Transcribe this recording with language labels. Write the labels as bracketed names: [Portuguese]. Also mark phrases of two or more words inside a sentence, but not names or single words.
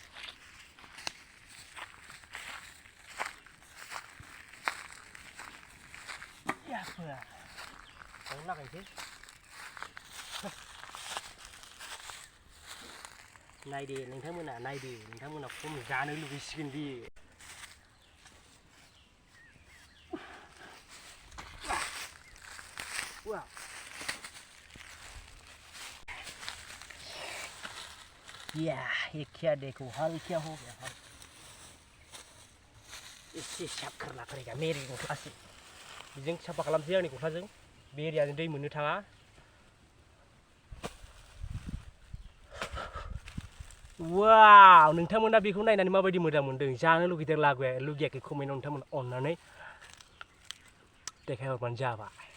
[Bodo] लागायनोसै नायदो नोंथांमोना खम जानो लुगैसिगोन बे [Hindi] या ये क्या देखो हाल क्या हो गया हाल इससे साफ करना पड़ेगा मेरे गस्ला से [Bodo] बेजों साफा खालामसै आंनि गस्लाजों बे एरियाजों दै मोननो थाङा वाव नोंथांमोना बेखौ नायनानै माबायदि मोजां मोनदों जानो लुगैदों लुगैयाखै कमेन्टआव नोंथांमोना अननानै देखायहरबानो जाबाय